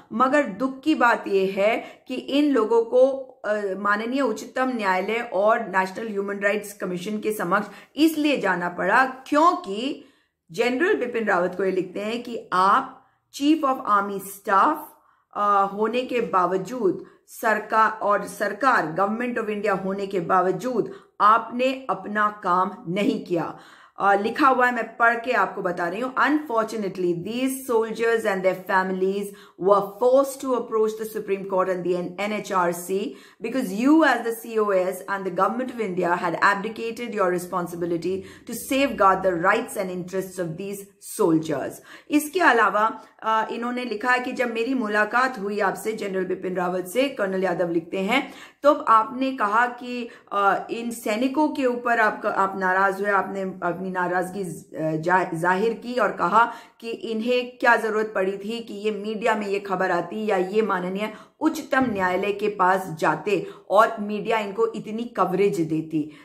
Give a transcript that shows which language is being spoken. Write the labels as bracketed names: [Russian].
[Hindi] मगर दुख की बात यह है कि इन लोगों को माननीय उच्चतम न्यायालय और नेशनल ह्यूमन राइट्स कमीशन के समक्ष इसलिए जाना पड़ा क्योंकि जनरल बिपिन रावत को ये लिखते हैं कि आप चीफ ऑफ आर्मी स्टाफ होने के बावजूद, सरकार गवर्नमेंट ऑफ इंडिया होने के बावजूद आपने अपना काम नहीं किया। लिखा हुआ है, मैं पढ़ के आपको बता रही हूं। [English] Unfortunately these soldiers and their families were forced to approach the supreme court and the NHRC because you as the COS and the government of India had abdicated your responsibility to safeguard the rights and interests of these soldiers. [Hindi] इसके अलावा इन्होंने लिखा है कि जब मेरी मुलाकात हुई आपसे, जनरल बिपिन रावत से, कर्नल यादव लिखते हैं, तो आपने कहा कि इन सैनिकों के ऊपर आप नाराज हुए, आपने अपनी नाराजगी जाहिर की और कहा कि इन्हें क्या जरूरत पड़ी थी कि ये मीडिया में ये खबर आती या ये माननीय उच्चतम न्यायालय के पास जाते और मीडिया इनको इतनी कवरेज देती।